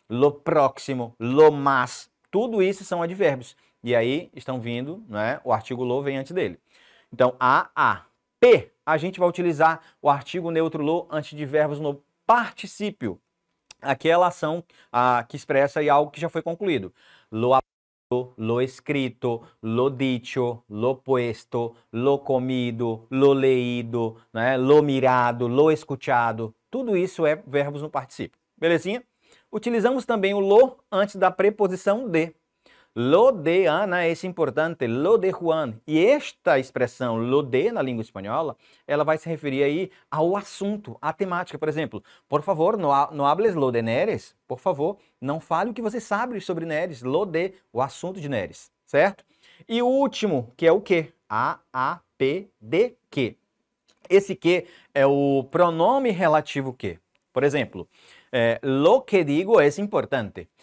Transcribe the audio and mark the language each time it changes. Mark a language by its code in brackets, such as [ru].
[es] Lo próximo, lo más. [pt] Tudo isso são advérbios. E aí estão vindo, né? O artigo lo vem antes dele. Então, A. P, a gente vai utilizar o artigo neutro lo antes de verbos no particípio. Aquela ação que expressa aí algo que já foi concluído. [es] Lo hablado, lo escrito, lo dicho, lo puesto, lo comido, lo leído, né? Lo mirado, lo escuchado. [pt] Tudo isso é verbos no particípio. Belezinha? Utilizamos também o lo antes da preposição de. [es] Lo de Ana [pt] é importante, [es] lo de Juan. [pt] E esta expressão, lo de, na língua espanhola, ela vai se referir aí ao assunto, à temática. Por exemplo, [es] por favor, no hables lo de Neres. [pt] Por favor, não fale o que você sabe sobre Neres. [es] Lo de, [pt] o assunto de Neres, certo? E o último, que é o que? A-P, de que. Esse que é o pronome relativo que. Por exemplo, [es] lo que digo [pt] é importante.